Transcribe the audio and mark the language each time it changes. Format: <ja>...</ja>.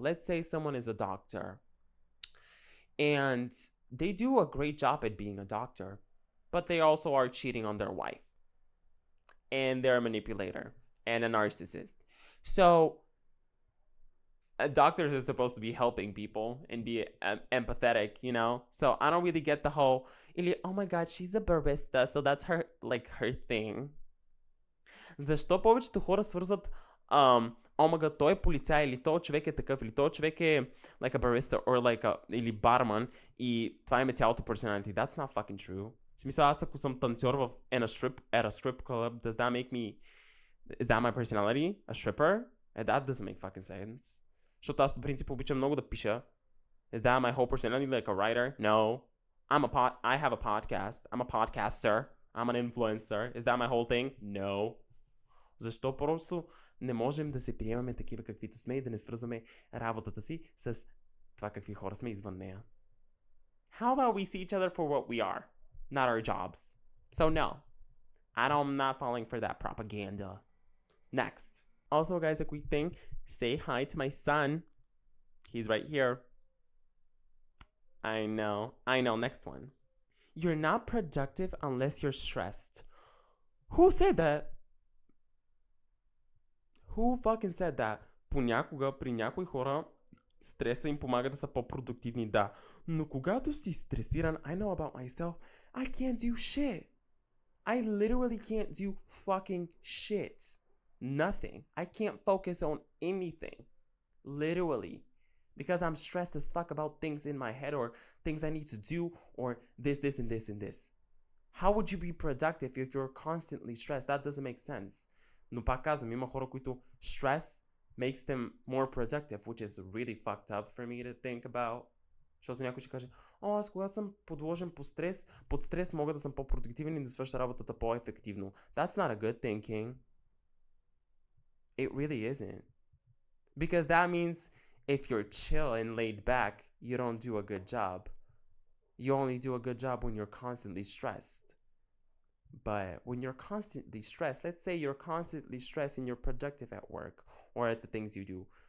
<en>Let's say someone is a doctor and they do a great job at being a doctor, but they also are cheating on their wife and they're a manipulator and a narcissist. So doctors are supposed to be helping people and be empathetic, you know? So I don't really get the whole, oh my god, she's a barista, so that's her, like, her thing.</en> <bg>Защо повечето хора свързват омага, той е полицай, или той човек е такъв, или той човек е</bg> <en>like a barista, or like a,</en> <bg>или барман, и това им е цялото personality.</bg> <en>That's not fucking true.</en> <bg>В смисъл, аз ако съм танцор в</bg> <en>at a strip club, does that make me, is that my personality? A stripper? That doesn't make fucking sense.</en> <bg>Защото аз по принцип обичам много да пиша.</bg> <en>Is that my whole personality, like a writer? No. I have a podcast. I'm a podcaster. I'm an influencer. Is that my whole thing? No.</en> <bg>Защо просто не можем да се приемаме такива каквито сме и да не свързваме работата си с това какви хора сме извън нея?</bg> <en>How about we see each other for what we are, not our jobs? So no, I'm not falling for that propaganda. Next. Also, guys, a quick thing. Say hi to my son. He's right here. I know. Next one. You're not productive unless you're stressed. Who said that? Who fucking said that?</en> <bg>Понякога при някои хора стреса им помага да са по-продуктивни, да. Но когато си стресиран,</bg> <en>I know about myself, I can't do shit. I literally can't do fucking shit. Nothing. I can't focus on anything. Literally. Because I'm stressed as fuck about things in my head or things I need to do or this, and this. How would you be productive if you're constantly stressed? That doesn't make sense.</en> <bg>Но пак казвам, има хора, които</bg> <en>stress makes them more productive, which is really fucked up for me to think about.</en> <bg>Защото някой ще каже, аз когато съм подложен под стрес мога да съм по-продуктивен и да свърша работата по-ефективно.</bg> <en>That's not a good thinking. It really isn't. Because that means if you're chill and laid back, you don't do a good job. You only do a good job when you're constantly stressed. But when you're constantly stressed, let's say you're constantly stressed and you're productive at work or at the things you do.</en>